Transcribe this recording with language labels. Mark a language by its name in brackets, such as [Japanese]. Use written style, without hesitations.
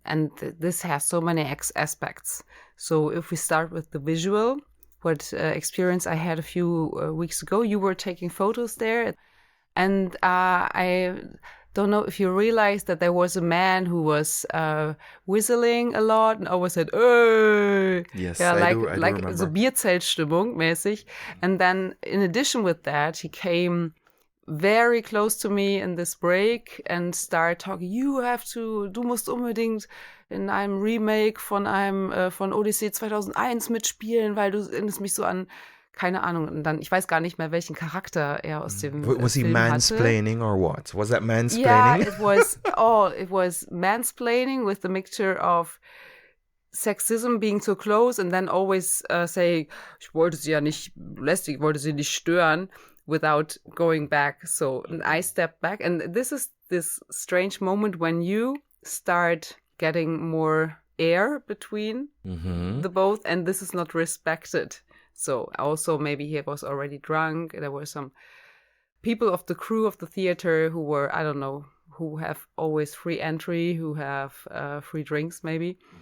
[English] And this has so many aspects. So if we start with the visual, what experience I had a few weeks ago, you were taking photos there. And I don't know if you realized that there was a man who was whistling a lot and always said, "Hey!" Yes, yeah, I do remember. [German] So Bierzeltstimmung mäßig. [English] And then in addition with that, he came very close to me in this break and started talking, [German] du musst unbedingt in einem Remake von Odyssee 2001 mitspielen, weil du erinnerst mich so an, keine Ahnung, und dann, ich weiß gar nicht mehr, welchen Charakter er aus dem [English] Was he [German] Film [English] mansplaining [German] hatte. [English] or what? Was that mansplaining? Yeah, it was mansplaining with the mixture of sexism, being so close, and then always saying, [German] ich wollte sie ja nicht lästig, ich wollte sie nicht stören, [English] without going back. So I stepped back, and this is this strange moment when you start getting more air between the both, and this is not respected. So also maybe he was already drunk. There were some people of the crew of the theater who were, I don't know, who have always free entry, who have free drinks maybe.